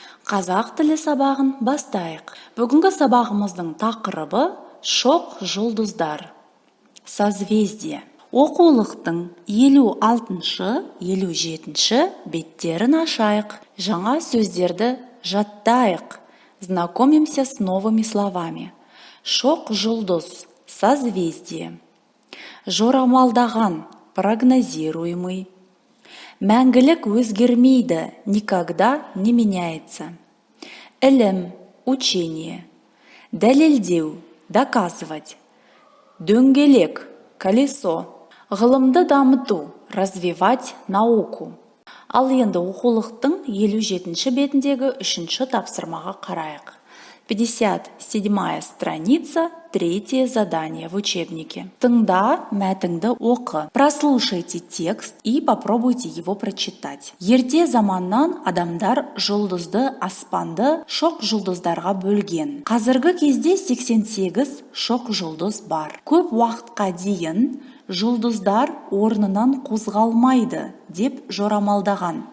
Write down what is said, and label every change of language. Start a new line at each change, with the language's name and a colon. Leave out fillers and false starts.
Kazakh: Қазақ тілі сабағын бастайық. Бүгінгі сабағымыздың тақырыбы шоқ жұлдыздар. Созвездие. Оқулықтың 56-57 беттерін ашайық. Жаңа сөздерді жаттайық.
Russian: Знакомимся с новыми словами.
Kazakh: Шоқ жұлдыз, созвездие. Жорамалдаған, прогнозируемый. Мәңгілік өзгермейді,
Russian: никогда не меняется.
Kazakh: Ілім, учение. Дәлелдеу, доказывать. Дөңгелек, колесо. Ғылымды дамыту,
Russian: развивать науку.
Kazakh: Ал енді оқулықтың 57-ші бетіндегі 3-ші тапсырмаға қарайық.
Russian: 57-я страница, 3-е задание в учебнике.
Kazakh: Тыңда, мәтінді оқы.
Russian: Прослушайте текст и попробуйте его прочитать.
Kazakh: Ерте заманнан адамдар жұлдызды аспанды шоқ жұлдыздарға бөлген. Қазіргі кезде 88 шоқ жұлдыз бар. Көп уақытқа дейін жұлдыздар орнынан қозғалмайды деп жорамалдаған.